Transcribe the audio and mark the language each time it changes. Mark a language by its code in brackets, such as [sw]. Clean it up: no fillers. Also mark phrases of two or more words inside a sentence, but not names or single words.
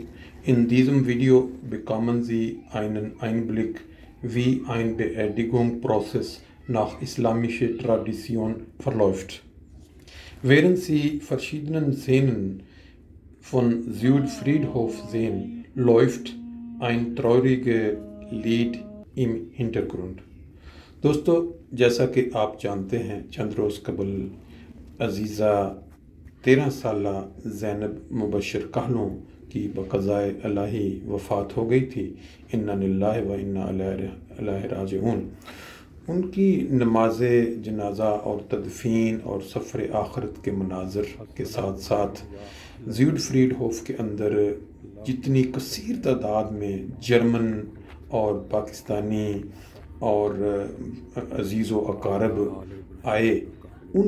[de] In diesem Video bekommen Sie einen Einblick, wie ein Beerdigungsprozess nach islamischer Tradition verläuft. Während Sie verschiedene Szenen von Südfriedhof sehen, läuft ein trauriges Lied im Hintergrund. [ur] دوستو، جیسا کہ آپ جانتے ہیں چند روز قبل عزیزہ 13 سالہ زینب مبشر کہلوں کی بقضائے الہی وفات ہو گئی تھی۔ [ar] انا للہ و انا الیہ راجعون۔ [ur] ان کی نماز جنازہ اور تدفین اور سفر آخرت کے مناظر کے ساتھ ساتھ زیڈفریڈ ہوف کے اندر جتنی کثیر تعداد میں جرمن اور پاکستانی اور عزیز و اقارب آئے، ان